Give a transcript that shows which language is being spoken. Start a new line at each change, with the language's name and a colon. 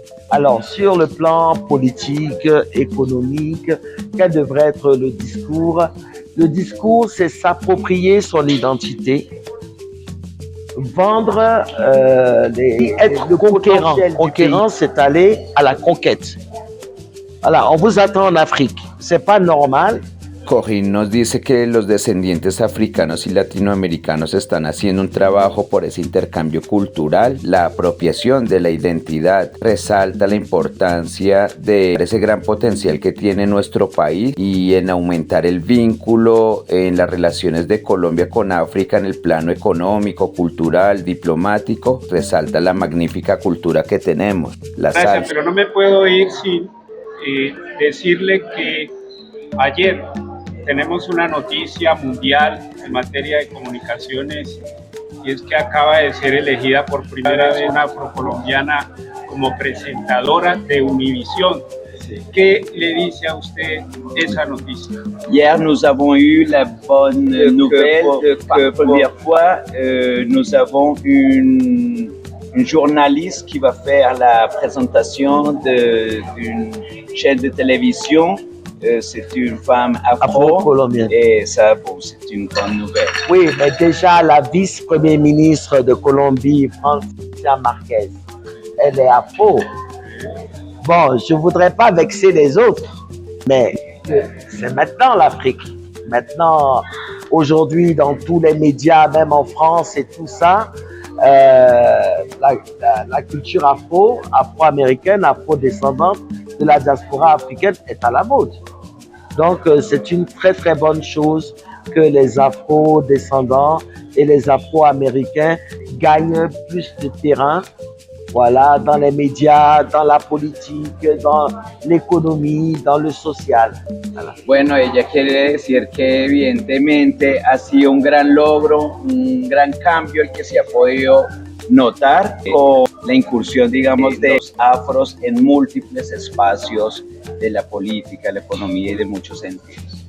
French: Alors, sur le plan politique, économique, quel devrait être le discours? Le discours, c'est s'approprier son identité, vendre, être le conquérant. Conquérant, c'est aller à la conquête. Voilà, on vous attend en Afrique. C'est pas normal.
Spanish: Corinne nos dice que los descendientes africanos y latinoamericanos están haciendo un trabajo por ese intercambio cultural, la apropiación de la identidad. Resalta la importancia de ese gran potencial que tiene nuestro país y en aumentar el vínculo en las relaciones de Colombia con África en el plano económico, cultural, diplomático. Resalta la magnífica cultura que tenemos, la salsa. Gracias, pero no me puedo ir sin decirle que ayer tenemos una noticia mundial en materia de comunicaciones y es que acaba de ser elegida por primera vez una afrocolombiana como presentadora de Univisión. ¿Qué le dice a usted esa noticia?
French: Hier, nous avons eu la bonne nouvelle que première fois, nous avons une journaliste qui va faire la présentation d'une chaîne de télévision. C'est une femme Afro-colombienne. Et ça, bon, c'est une bonne nouvelle. Oui, mais déjà la vice-première ministre de Colombie, Francia Marquez, elle est afro. Bon, je ne voudrais pas vexer les autres, mais c'est maintenant l'Afrique. Maintenant, aujourd'hui, dans tous les médias, même en France et tout ça, la culture afro-américaine, afro-descendante de la diaspora africaine est à la mode. Donc, c'est une très très bonne chose que les afro-descendants et les afro-américains gagnent plus de terrain, voilà, dans les médias, dans la politique, dans l'économie, dans le social. Voilà.
Spanish: Bueno, ella quiere decir que evidentemente ha sido un gran logro, un gran cambio el que se ha podido notar con la incursión, digamos, de los afros en múltiples espacios de la política, la economía y de muchos sentidos.